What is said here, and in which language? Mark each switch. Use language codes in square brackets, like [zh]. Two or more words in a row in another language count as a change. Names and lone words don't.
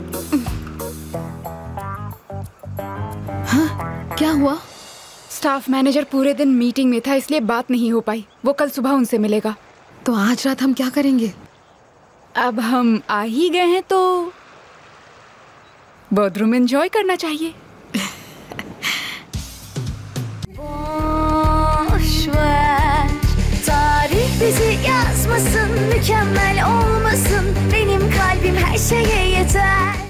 [ur] ہاں، کیا ہوا? [en] staff manager [ur] پورے دن میٹنگ میں تھا، اس لیے بات نہیں ہو پائی. وہ کل صبح ان سے ملے گا. تو آج رات ہم کیا کریں گے? اب ہم آ ہی گئے ہیں تو [en] bathroom enjoy [ur] کرنا چاہیے. [tr] Boş ver, tarih bizi yazmasın, mükemmel olmasın. Benim kalbim her şeye yeter.